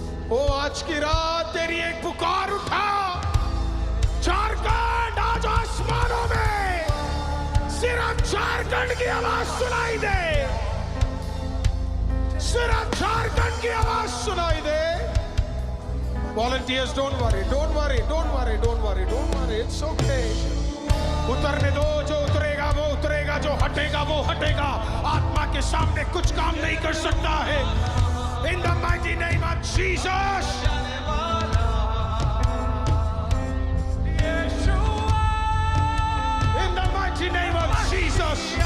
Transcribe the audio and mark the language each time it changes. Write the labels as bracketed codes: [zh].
[hi] ओ आज की रात तेरी एक पुकार उठा, झारखंड आज आसमानों में सिर्फ झारखंड की आवाज सुनाई दे, सिर्फ झारखंड की आवाज सुनाई दे। [en] Volunteers, don't worry, don't worry, don't worry, don't worry, don't worry, it's okay. [hi] उतरने दो, जो उतरेगा वो उतरेगा, जो हटेगा वो हटेगा। आत्मा के सामने कुछ काम नहीं कर सकता है। [en] In the mighty name of Jesus. In the mighty name of Jesus.